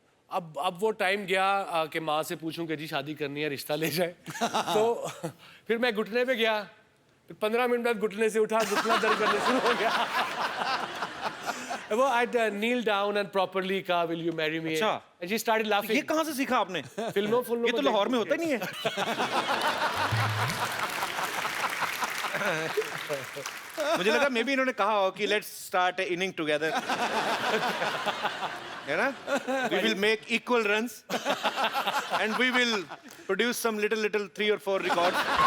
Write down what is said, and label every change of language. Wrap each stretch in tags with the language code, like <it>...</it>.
<hi>अब वो टाइम गया कि माँ से पूछूं कि जी शादी करनी है, रिश्ता ले जाए. तो फिर मैं घुटने पे गया. फिर 15 मिनट बाद घुटने से उठा, घुटना दर्द करने शुरू हो गया.</hi> <en>वो I'd kneel down and properly कहा, will you marry me?</en> <hi>अच्छा.</hi> <en>And she started laughing.</en> <hi>ये कहाँ से सीखा आपने? फिल्मों ये तो लाहौर में होता ही नहीं है. मुझे लगा</hi> <en>maybe</en> <hi>इन्होंने कहा हो कि</hi> <en>let's start inning together,</en> <hi>है ना?</hi> <en>We will make equal runs and we will produce some little 3 or 4 records.</en>